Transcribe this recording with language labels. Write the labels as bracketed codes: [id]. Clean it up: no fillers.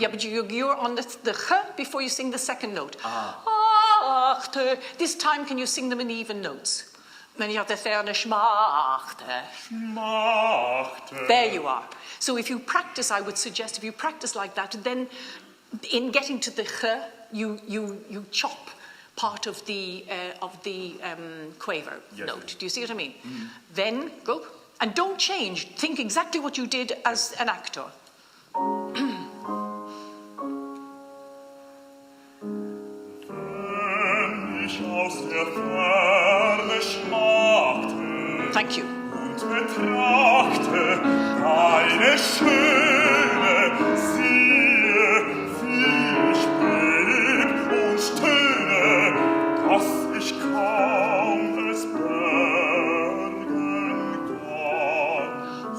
[en] Yeah, but you're on the ch before you sing the second note. Achte. This time, can you sing them in even notes? [de] Wenn ich auf der Ferne schmachte. schmachte. [en] There you are. So if you practice, I would suggest, if you practice like that, then in getting to the ch, you chop part of the quaver note. Do you see what I mean? Then go and don't change. Think exactly what you did as an actor. [de] Wenn ich aus der Ferne schmachte, [en] Thank you. [de] und betrachte deine Schöne, siehe, wie ich beb und stöhne, dass ich kaum es bergen kann.